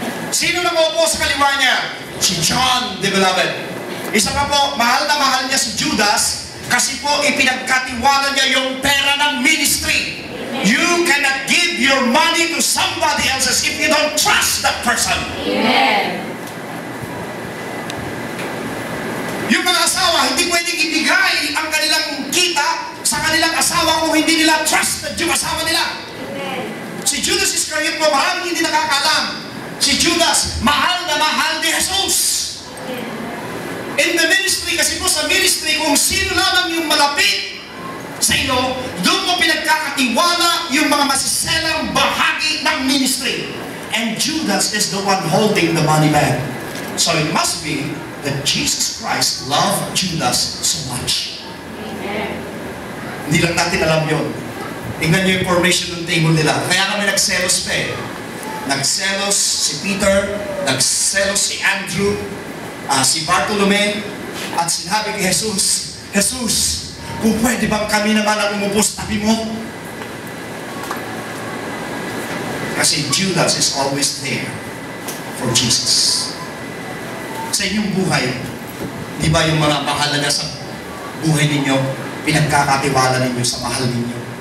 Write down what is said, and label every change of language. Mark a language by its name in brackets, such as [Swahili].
[Filipino] Sino nakaupo sa kaliwa niya? Si John the Beloved. Isa pa po, mahal na mahal niya si Judas kasi po ipinagkatiwala niya yung pera ng ministry. [English] You cannot give your money to somebody else if you don't trust that person. Amen. [Filipino] Yung mga asawa, hindi pwedeng ibigay ang kanilang kita sa kanilang asawa kung hindi nila trusted yung asawa nila. Si Judas Iscariot po, maraming hindi nakakalam. Si Judas, mahal na mahal ni Jesus. [English] In the ministry, [Filipino] kasi po sa ministry, kung sino lamang yung malapit sa iyo, doon mo pinagkakatiwala yung mga masiselang bahagi ng ministry. [English] And Judas is the one holding the money bag. So it must be that Jesus Christ loved Judas so much. [Filipino] Hindi lang natin alam yun. Tingnan niyo yung formation ng table nila. Kaya kami nagselos pa eh. Nagselos si Peter, nagselos si Andrew, si Bartolome, at sinabi kay Jesus, Jesus, kung pwede bang kami naman ang umupo sa tabi mo? [English] Kasi Judas is always there for Jesus. [Filipino] Sa inyong buhay, Di ba yung mga mahalaga sa buhay ninyo, pinagkakatiwala ninyo sa mahal ninyo?